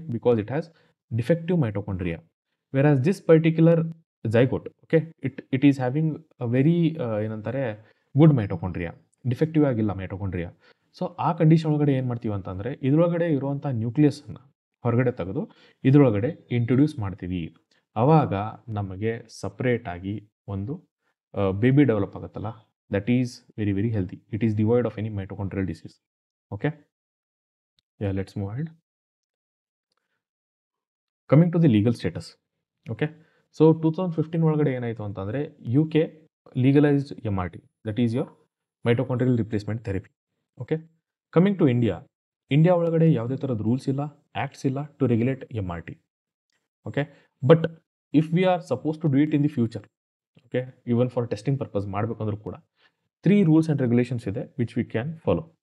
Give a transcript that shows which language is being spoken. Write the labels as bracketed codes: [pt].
[en] because it has defective mitochondria, whereas this particular zygote okay it is having a very ಏನಂತಾರೆ good mitochondria, [kn] defective ಆಗಿಲ್ಲ mitochondria. So ಆ condition ಒಳಗಡೆ ಏನು ಮಾಡ್ತೀವಿ ಅಂತಂದರೆ ಇದರೊಳಗಡೆ ಇರುವಂಥ ನ್ಯೂಕ್ಲಿಯಸನ್ನು ಹೊರಗಡೆ ತೆಗೆದು ಇದರೊಳಗಡೆ ಇಂಟ್ರೊಡ್ಯೂಸ್ ಮಾಡ್ತೀವಿ. ಆವಾಗ ನಮಗೆ ಸಪ್ರೇಟಾಗಿ ಒಂದು ಬೇಬಿ ಡೆವಲಪ್ ಆಗುತ್ತಲ್ಲ, [en] that is very very healthy. It is devoid of any mitochondrial disease. Okay, yeah, let's move ahead. Coming to the legal status. Okay, so [kn] 2015 ಒಳಗಡೆ ಏನಾಯಿತು ಅಂತಂದರೆ [en] UK legalized MRT, that is your mitochondrial replacement therapy. Okay, coming to [kn] India ಒಳಗಡೆ ಯಾವುದೇ ಥರದ rules ಇಲ್ಲ, acts ಇಲ್ಲ [en] To regulate MRT. Okay, but if we are suppose to do it in the future okay even for testing purpose [kn] ಮಾಡಬೇಕಂದ್ರೂ ಕೂಡ [en] 3 rules and regulations ಇದೆ which we can follow.